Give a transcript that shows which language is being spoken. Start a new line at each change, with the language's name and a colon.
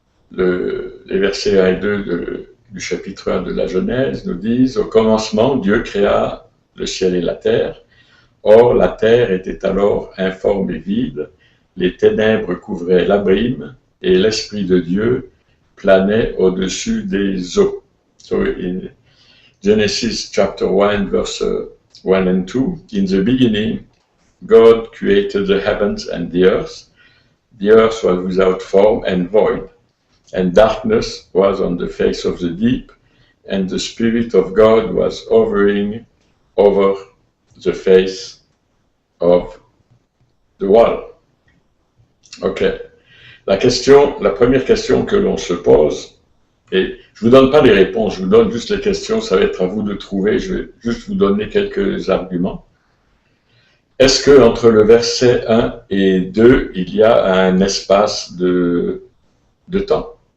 French: Les versets 1 et 2 du chapitre 1 de la Genèse nous disent « Au commencement, Dieu créa le ciel et la terre. Or, la terre était alors informe et vide, les ténèbres couvraient l'abîme, et l'Esprit de Dieu planait au-dessus des eaux. »
English: So in Genesis chapter 1, verse 1 and 2, in the beginning, God created the heavens and the earth. The earth was without form and void, and darkness was on the face of the deep, and the Spirit of God was hovering over the face of the water. Ok.
French: La première question que l'on se pose, et je ne vous donne pas les réponses, je vous donne juste les questions, ça va être à vous de trouver, je vais juste vous donner quelques arguments. Est-ce que entre le verset 1 et 2, il y a un espace de temps?